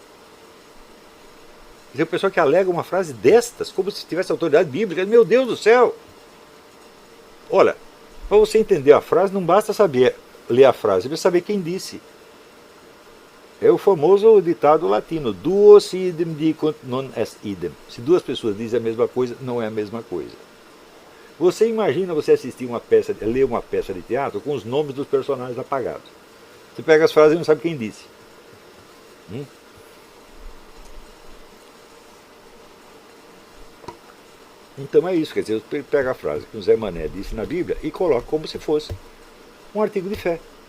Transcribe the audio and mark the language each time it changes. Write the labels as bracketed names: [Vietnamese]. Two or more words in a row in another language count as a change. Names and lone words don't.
[Portuguese] Quer dizer, o pessoal que alega uma frase destas, como se tivesse autoridade bíblica, meu Deus do céu! Olha, para você entender a frase, não basta saber ler a frase, precisa saber quem disse. É o famoso ditado latino, [Latin] duos idem dicunt non est idem. [Portuguese] Se duas pessoas dizem a mesma coisa, não é a mesma coisa. Você imagina você assistir ler uma peça de teatro com os nomes dos personagens apagados. Você pega as frases e não sabe quem disse. Então é isso, quer dizer, você pega a frase que o Zé Mané disse na Bíblia e coloca como se fosse um artigo de fé.